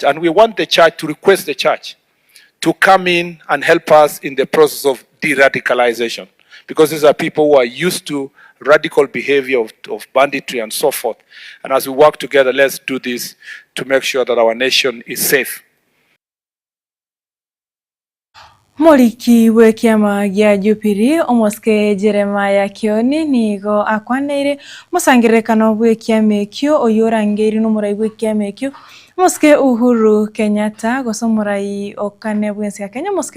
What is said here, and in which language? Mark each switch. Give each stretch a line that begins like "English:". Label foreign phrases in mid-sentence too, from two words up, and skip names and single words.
English: And we want the church to request the church to come in and help us in the process of de-radicalization. Because these are people who are used to radical behavior of banditry and so forth. And as we work together, let's do this to make sure that our nation is safe.
Gusii: Moliki wekiama gya Jupiri omoske Jeremiah Kioni nigo akwaneire musangirekano bwekiamekyo oyorangeri n'umurai bwekiamekyo moske Uhuru Kenyatta gosomurai okane bwensi ya Kenya moske